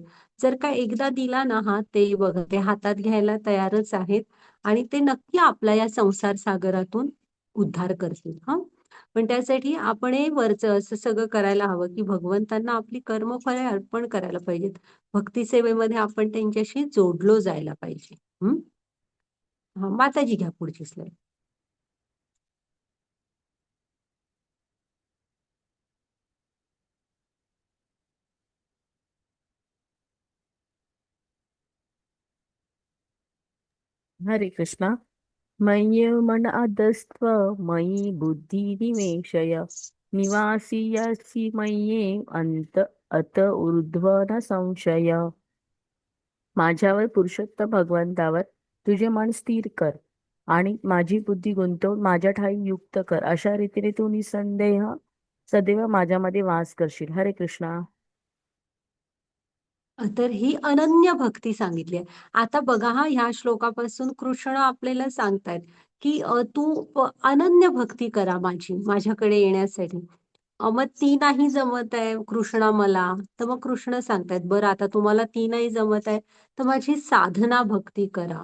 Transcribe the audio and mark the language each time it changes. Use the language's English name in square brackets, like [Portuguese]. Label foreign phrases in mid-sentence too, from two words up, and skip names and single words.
[Marathi] जर का एकदा दिला ना हात, ते बघा ते हातात घ्यायला तयारच आहेत आणि ते नक्की आपला या संसार सागरातून उद्धार करतील. हा, पण त्यासाठी आपण हे वरचं असं सगळं करायला हवं, की भगवंतांना आपली कर्मफळे अर्पण करायला पाहिजेत. भक्ती सेवेमध्ये आपण त्यांच्याशी जोडलो जायला पाहिजे. हा, माताजी घ्या पुढची स्लाईड. हरे कृष्णा. [Sanskrit] मय्येव मन अधस्त्व मयि बुद्धी निवेशय निवासीयसि मय्ये अंत अत ऊर्ध्व न संशय. [Marathi] माझ्यावर पुरुषोत्तम भगवंतावर तुझे मन स्थिर कर आणि माझी बुद्धी गुंतवून माझ्या ठाई युक्त कर. अशा रीतीने तू निसंदेह सदैव माझ्यामध्ये वास करशील. हरे कृष्णा. तर ही अनन्य भक्ती सांगितली आहे. आता बघा हा, ह्या श्लोकापासून कृष्ण आपल्याला सांगतायत की तू अनन्य भक्ती करा माझी, माझ्याकडे येण्यासाठी. मग ती नाही जमत आहे कृष्णा मला, तर मग कृष्ण सांगतायत बरं आता तुम्हाला ती नाही जमत आहे तर माझी साधना भक्ती करा.